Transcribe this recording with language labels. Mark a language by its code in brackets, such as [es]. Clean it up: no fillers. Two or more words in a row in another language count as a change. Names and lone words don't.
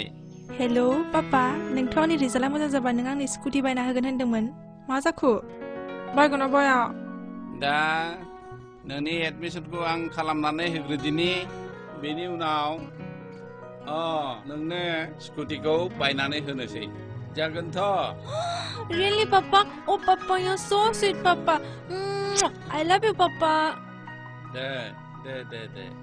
[brx] हेलौ पापा नोंथ' आंनि रिजाल्टआ मोजां जाबा नों आंनि स्कुटि बायना होगोन होनदोंमोन मा जाखो बायगोन ना बाया दा नोंनि एडमिसनखौ आं खालामनानै होग्रोदिनि बेनि उनाव नोंनो स्कुटिखौ बायनानै होनोसै जागोनथ' [en] Really, Papa? Oh, Papa, you're so sweet, Papa. I love you, Papa. [brx] दे